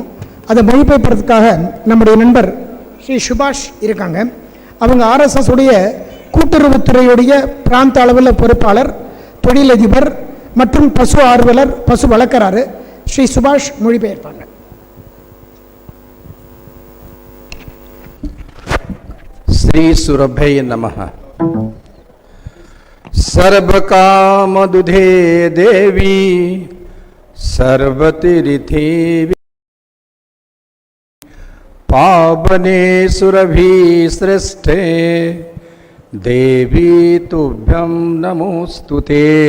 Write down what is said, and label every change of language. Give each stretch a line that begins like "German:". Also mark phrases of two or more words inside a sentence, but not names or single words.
Tamil: அதை மொழிபெயர்ப்பதற்காக நம்முடைய நண்பர் ஸ்ரீ சுபாஷ் இருக்காங்க. அவங்க ஆர்எஸ்எஸ் உடைய கூட்டுறவுத்துறையுடைய பிராந்த அளவில் பொறுப்பாளர், தொழிலதிபர் மற்றும் பசு ஆர்வலர், பசு வழக்கறாரு. ஸ்ரீ சுபாஷ் மொழிபெயர்ப்பாங்க.
Sanskrit: श्री सुरभय नमः। सर्वकामदुधे देवी सर्वतीर्थे पावने सुरभि श्रेष्ठे देवी तुभ्यं नमोस्तुते।